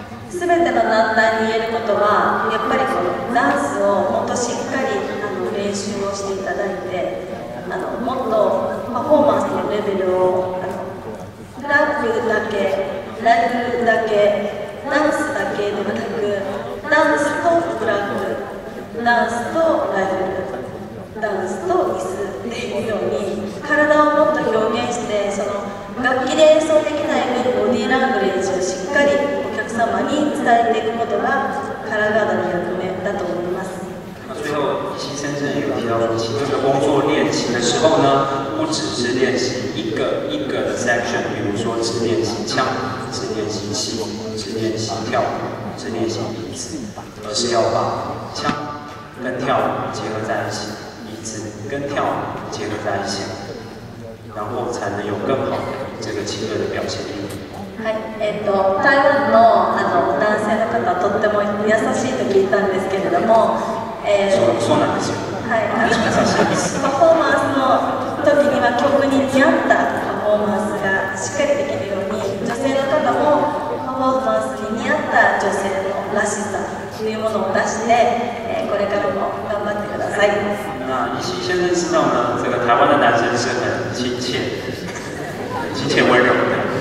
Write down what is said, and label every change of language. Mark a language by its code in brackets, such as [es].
[ja] 全ての団体に言えることは、やっぱりこのダンスをもっとしっかり練習をしていただいて、もっとパフォーマンスのレベルをフラッグだけ、ライブだけ、ダンスだけではなく、ダンスとフラッグ、ダンスとライブ、ダンスと椅子っていうように体をもっと表現して、その楽器で演奏できないボディーラングレージをしっかりお客様に伝えていくことがカラーガードの役目だと思います。 [zh] 最后，西先生有提到说，其中的工作练习的时候呢，不只是练习一个一个的 section， 比如说只练习枪，只练习气，只练习跳舞，只练习椅子，而是要把枪跟跳舞结合在一起，椅子跟跳舞结合在一起，然后才能有更好的这个器乐的表现力。 [ja] はい、台湾の男性の方はとっても優しいと聞いたんですけれども、そうなんですよ。はい、パフォーマンスの時には曲に見合ったパフォーマンスがしっかりできるように、女性の方もパフォーマンスに見合った女性のらしさというものを出して、これからも頑張ってください。 [zh] 那依稀先生知道呢，这个台湾的男生是很亲切温柔的。